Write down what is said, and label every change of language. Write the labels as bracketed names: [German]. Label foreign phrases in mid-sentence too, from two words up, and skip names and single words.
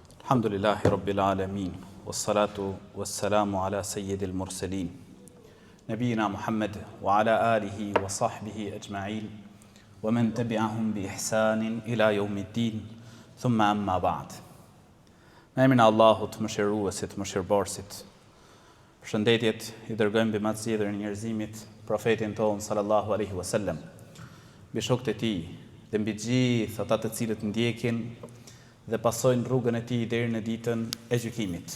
[Arabic] الحمد لله رب العالمين، والصلاة والسلام على سيد المرسلين، نبينا محمد وعلى آله وصحبه أجمعين، ومن تبعهم بإحسان إلى يوم الدين، ثم أما بعد. [Albanian] Me emrin e Allahut, mëshiruesit, mëshirëbërësit, përshëndetjet i dërgojmë mbi më të zgjedhur njerëzimit, profetin ton [Arabic] صلى الله عليه وسلم, [Albanian] mbi shokët e tij dhe mbi gjithë ata të cilët ndjekin dhe pasojnë rrugën e tij deri në ditën e gjykimit.